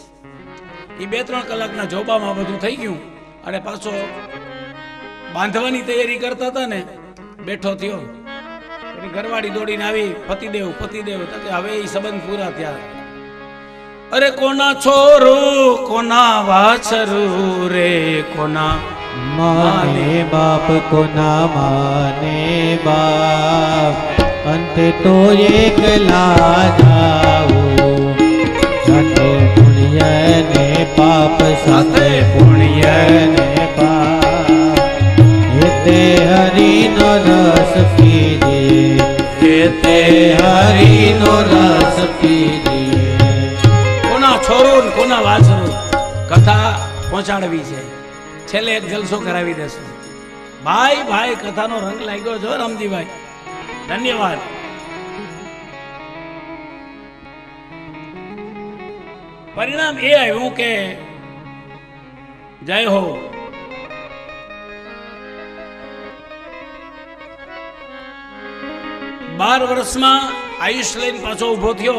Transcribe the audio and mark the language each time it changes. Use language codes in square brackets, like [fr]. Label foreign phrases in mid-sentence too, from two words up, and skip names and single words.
[gu] એ 2-3 કલાકના જોબામાં બધું થઈ ગયું અને પાછો બાંધવાની તૈયારી કરતા હતા ને બેઠો થયો. એની ઘરવાળી દોડીને આવી, પતિદેવ પતિદેવ. તો કે હવે એ સંબંધ પૂરા થયા. અરે કોના છોરું કોના વાછરું રે, કોના માને બાપ કો ના માને બાપ, અંત તો એકલા જાઓ। સાથે પુણ્ય ને પાપ, સાથે પુણ્ય ને પાપ, હેતે હરિ નો રસ પીજે, હેતે હરિ નો રસ પીજે। કોના છોરું ને કોના વાછરું કથા પહોંચાડવી છે, છેલ્લે એક જલસો કરાવી દેશું. ભાઈ ભાઈ કથાનો રંગ લાગ્યો છો રામજીભાઈ, ધન્યવાદ. પરિણામ એ આવ્યું કે જય હો, 12 વર્ષમાં આયુષ લઈને પાછો ઊભો થયો.